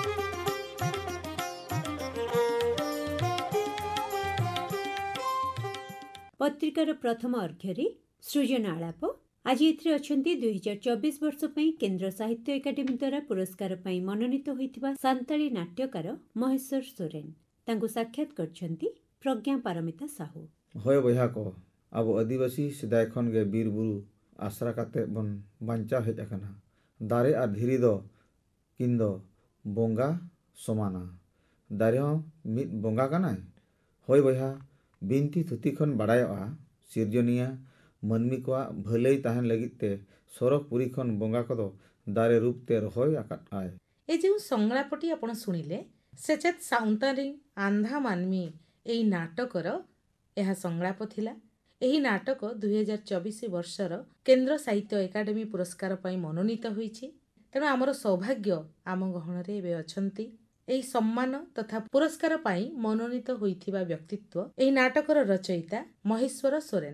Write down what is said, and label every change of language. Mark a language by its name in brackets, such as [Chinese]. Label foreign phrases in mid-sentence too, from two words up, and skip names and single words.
[Odia] ପତ୍ରିକାର ପ୍ରଥମ ଅର୍ଘ୍ୟ ସୃଜନ ଆଲାପ। ଆଜ ଏଥିରେ ଅଛନ୍ତି 2024 ବର୍ଷ ପଇଁ କେନ୍ଦ୍ର ସାହିତ୍ୟ ଏକାଡେମୀ ଦ୍ୱାରା ପୁରସ୍କାର ପଇଁ ମନୋନୀତ ହୋଇଥିବା ସାନ୍ତାଳି ନାଟ୍ୟକାର ମହେଶ୍ୱର ସୋରେନ। ତାଙ୍କ ସାକ୍ଷାତ କରଛନ୍ତି ପ୍ରଜ୍ଞା ପାରମିତା ସାହୁ। [Santali] होय बया को अब आदिवासी सिदाय खन गे बीर बुरु आसरा काते बन बांचा हेज अकना दारे आ धीरी दो किंदो बोंगा समाना दारे मित बोंगा कनाय। होय बया बिनती थुती खन बाड़ायोआ सिरजनिया मनमी को भलई ताहन लगिते सरक पुरी खन बोंगा कदो दारे रूपते रहोय आकाट आय। [Odia] ଏ ଯୋ ସଂଳାପଟି ଆପଣ ଶୁଣିଲେ ସେଚେତ ସାଉଁତାରି ଆନ୍ଧା ମାନମି ଏଇ ନାଟକର ଏହା ସଂଳାପ ଥିଲା। ଏହି ନାଟକ 2024 ବର୍ଷର କେନ୍ଦ୍ର ସାହିତ୍ୟ ଏକାଡେମୀ ପୁରସ୍କାର ପଇଁ ମନୋନୀତ ହୋଇଛି। ତେଣୁ ଆମର ସୌଭାଗ୍ୟ ଆମ ଗହଣରେ ଏବେ ଅଛନ୍ତି ଏହି ସମ୍ମାନ ତଥା ପୁରସ୍କାର ପାଇଁ ମନୋନୀତ ହୋଇଥିବା ବ୍ୟକ୍ତିତ୍ୱ ଏହି ନାଟକର ରଚୟିତା ମହେଶ୍ୱର ସୋରେନ।